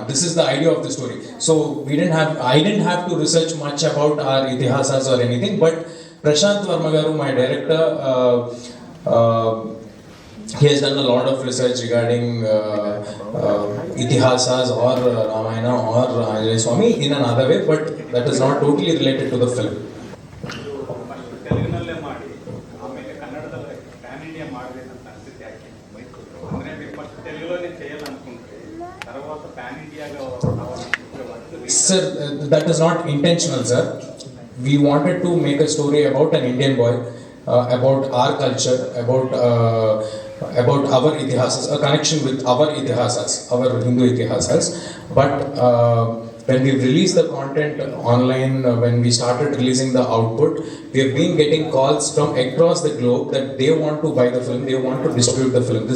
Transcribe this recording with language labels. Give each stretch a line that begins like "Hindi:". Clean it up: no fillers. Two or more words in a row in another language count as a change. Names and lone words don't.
English: This is the idea of the story. So I didn't have to research much about our itihasas or anything, but Prashant Varma garu, my director, he has done a lot of research regarding itihasas or Ramayana or Anjaneyya Swami in another way, but that is not totally related to the film.
Kannada: ತೆಲುಗಿನಲ್ಲೇ ಮಾಡಿ ಆಮೇಲೆ ಕನ್ನಡದಲ್ಲೇ ಪ್ಯಾನ್ ಇಂಡಿಯಾ ಮಾಡಬೇಕಂತ ಅನಿಸುತ್ತೆ. ಯಾಕೆ ಅಂದರೆ
Telugu: మీరు ఫస్ట్ తెలుగులోనే చేయాలనుకుంటే తర్వాత ప్యాన్ ఇండియాగా రావాలనుకుంటే
English: Sir, that is not intentional, sir. We wanted to make a story about an Indian boy, about our culture, about our itihasas, a connection with our itihasas, our Hindu itihasas. But when we released the content online, when we started releasing the output, we have been getting calls from across the globe that they want to buy the film, they want to distribute the film.